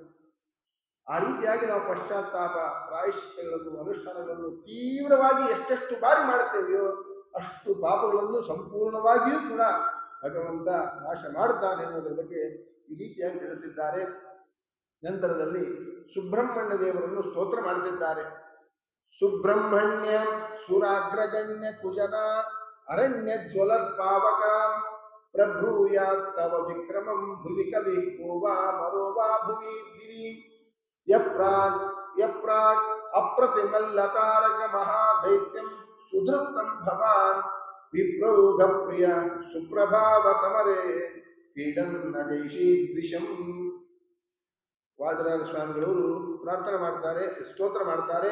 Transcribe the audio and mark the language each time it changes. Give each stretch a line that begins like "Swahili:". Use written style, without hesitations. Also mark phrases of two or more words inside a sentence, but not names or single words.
Kannada: ಆ ರೀತಿಯಾಗಿ ನಾವು ಪಶ್ಚಾತ್ತಾಪ ಪ್ರಾಯಶ್ಚಿತ್ತಗಳನ್ನು ಅನುಷ್ಠಾನಗಳನ್ನು ತೀವ್ರವಾಗಿ ಎಷ್ಟೆಷ್ಟು ಬಾರಿ ಮಾಡುತ್ತೇವೆಯೋ ಅಷ್ಟು ಪಾಪಗಳನ್ನು ಸಂಪೂರ್ಣವಾಗಿಯೂ ಕೂಡ ಭಗವಂತ ನಾಶ ಮಾಡುತ್ತಾನೆ ಅನ್ನೋದ್ರ ಬಗ್ಗೆ ಈ ರೀತಿಯಾಗಿ ತಿಳಿಸಿದ್ದಾರೆ. ನಂತರದಲ್ಲಿ ಸುಬ್ರಹ್ಮಣ್ಯ ದೇವರನ್ನು ಸ್ತೋತ್ರ ಮಾಡುತ್ತಿದ್ದಾರೆ.
Sanskrit: ಸುಬ್ರಹ್ಮಣ್ಯ ಸುರಾಗ್ರಗಣ್ಯ ಕುಜನ ಅರಣ್ಯ ಜ್ವಲತ್ ಪಾವಕ ಪ್ರಭ್ರೂಯಾತ್ ತವ ವಿಕ್ರಮಂ ಭುವಿ ಕವಿ ಕೋ ವಾ ಮರೋ ವಾ ಭುವಿ ದಿವಿ ಯಪ್ರಾಗ್ ಯಪ್ರಾಗ್ ಅಪ್ರತಿಮಲ್ಲತಾರಕ ಮಹಾದೈತ್ಯಂ ಸುಧೃತಂ ಭವಾನ್ ವಿಪ್ರೌಘ ಪ್ರಿಯ ಸುಪ್ರಭಾವ ಸಮರೇ ಕ್ರೀಡನ್ನ ಜೈಷೀದ್ವಿಷಂ.
Kannada: ವಾದರಾಜ ಸ್ವಾಮಿಗಳವರು ಪ್ರಾರ್ಥನೆ ಮಾಡ್ತಾರೆ, ಸ್ತೋತ್ರ ಮಾಡ್ತಾರೆ.